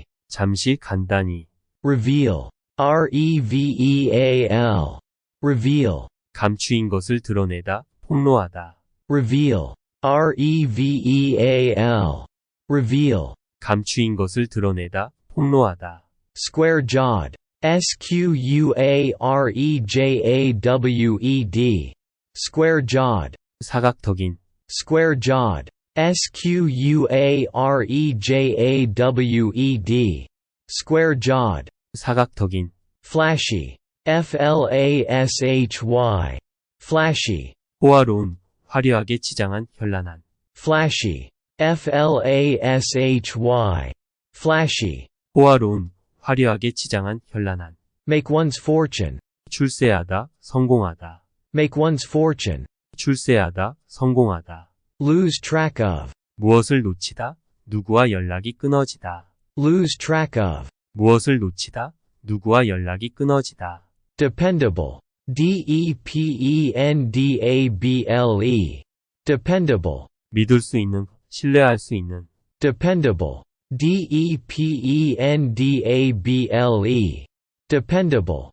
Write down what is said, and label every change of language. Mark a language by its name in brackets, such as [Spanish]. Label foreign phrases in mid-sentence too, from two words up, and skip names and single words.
[Korean] 잠시 간단히. [English] reveal, reveal, reveal, [Korean] 감추인 것을 드러내다, 폭로하다. [English] reveal, reveal, reveal, [Korean] 감추인 것을 드러내다, 폭로하다. [English] square-jawed, squarejawed, square-jawed, [Korean] 사각턱인. [English] square-jawed, squarejawed, square-jawed, [Korean] 사각턱인. [English] flashy, flashy, flashy, [Korean] 호화로운, 화려하게 치장한, 현란한. [English] flashy, flashy, flashy, [Korean] 호화로운, 화려하게 치장한, 현란한. [English] make one's fortune, [Korean] 출세하다, 성공하다. [English] make one's fortune, [Korean] 출세하다, 성공하다. [English] lose track of, [Korean] 무엇을 놓치다, 누구와 연락이 끊어지다. [English] lose track of, [Korean] 무엇을 놓치다, 누구와 연락이 끊어지다. [English] dependable, dependable, dependable, [Korean] 믿을 수 있는, 신뢰할 수 있는. [English] dependable, dependable, dependable,